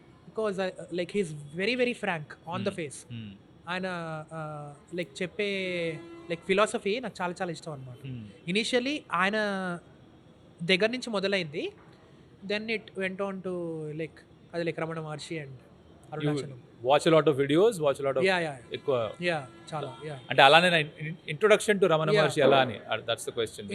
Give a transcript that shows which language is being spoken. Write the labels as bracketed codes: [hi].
[en] Because like he's very very frank on the face. [te] ఆయన like చెప్పే like philosophy నాకు చాలా చాలా ఇష్టం అనమాట. ఇనీషియలీ ఆయన దగ్గర నుంచి మొదలైంది, [en] then it went on to like [te] అది like Ramana Maharshi and Arunachalam. [en] watch a lot of videos, [te] ఎక్కువ చాలా. అంటే అలానే ఇంట్రొడక్షన్ టు రమణ మహర్షి ఎలా అని, [en] That's the question.